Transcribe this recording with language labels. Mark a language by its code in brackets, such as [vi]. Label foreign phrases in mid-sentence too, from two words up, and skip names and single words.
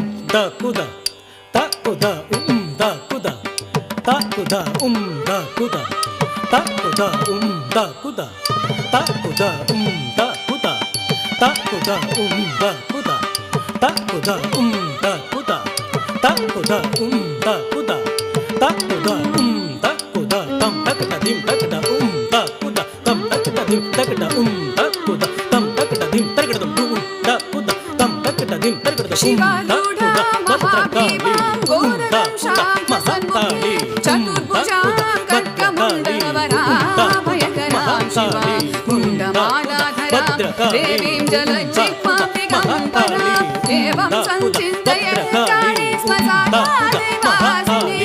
[sa] da kuda ta kuda da kuda ta kuda da kuda ta kuda da kuda ta kuda da kuda ta kuda da kuda ta kuda da kuda ta kuda da kuda ta kuda da kuda tam takda dim takda da kuda tam takda dim takda da kuda tam takda dim takda da kuda tam takda dim takda शिवारूढा महाभीमां घोरवंशां सन्मुखे चतुर्भुजां खड्गमुण्डवराभयकरां शिवां मुण्डमालाधरां देवीं जलज्जिह्वां दिगम्बरां एवं संचिन्तये काले स्म सा देवासि